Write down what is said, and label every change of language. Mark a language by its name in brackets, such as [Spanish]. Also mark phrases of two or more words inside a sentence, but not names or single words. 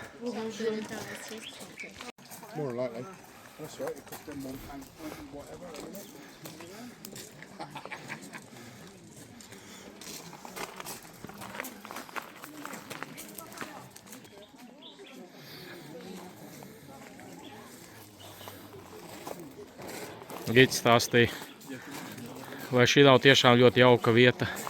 [English] more likely. That's right, it cost them £1 whatever, isn't it? [Latvian] Gids stāstīja, vai šī nav tiešām ļoti jauka vieta.